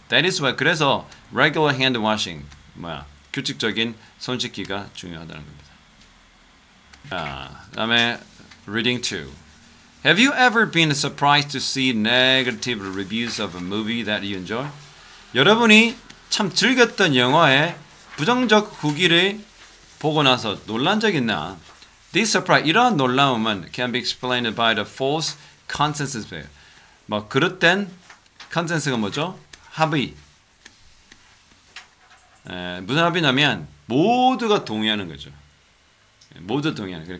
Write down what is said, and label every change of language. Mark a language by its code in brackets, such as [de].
[en] That is why [ko] 그래서 [en] regular hand washing [ko] 규칙적인 손 씻기가 중요하다는 겁니다. 그다음에 reading 2. [en] Have you ever been surprised to see negative reviews of a movie that you enjoy? [ko] 여러분이 참 즐겼던 영화의 부정적 후기를 보고 나서 놀란 적 있나? [en] This surprise, [ko] 이러한 놀라움은 [en] can be explained by the false consensus. [ko] 그릇된 컨센서스가 뭐죠? 합의. 무슨 합의냐면 모두가 동의하는 거죠. 모두 동의하는.